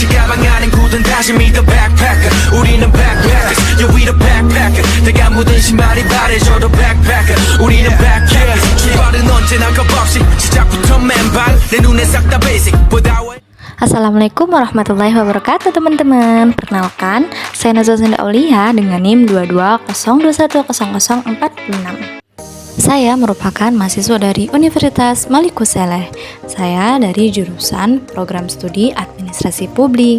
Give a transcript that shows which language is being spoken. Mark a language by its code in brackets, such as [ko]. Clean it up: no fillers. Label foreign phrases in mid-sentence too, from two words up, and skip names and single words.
[ko] 가방안엔 굳은 다짐이 [en] the backpacker [ko] 우리는 [en] backpackers yeah we the backpacker [ko] 내가 묻은 신발이 바래져도 backpacker 우리는 backpackers 출발은 언제나 겁없이 시작부터 맨발 내 눈에 싹 다 basic [ar] السلام عليكم ورحمة الله وبركاته teman-teman. [id] Perkenalkan, saya Nazwa Senda Aulia dengan NIM 2202010046. Saya merupakan mahasiswa dari Universitas Maliku Saleh. Saya dari jurusan Program Studi Administrasi Publik.